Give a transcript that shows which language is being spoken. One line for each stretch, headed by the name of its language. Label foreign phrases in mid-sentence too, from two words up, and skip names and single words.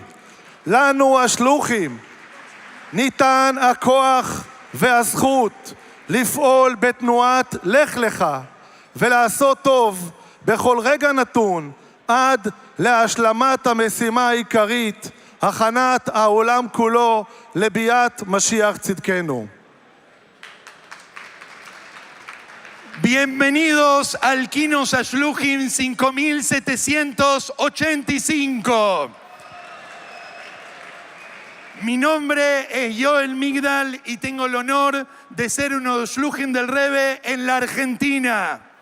Hebrew: לנו השלוחים ניתן הכוח והזכות לפעול בתנועת לך לך ולעשות טוב בכל רגע נתון עד להשלמת המשימה העיקרית, הכנת העולם כולו לביאת משיח צדקנו.
Spanish: Bienvenidos al Kinus a Shluchim 5785. Mi nombre es Joel Migdal y tengo el honor de ser uno de los Shluchim del Rebbe en la Argentina.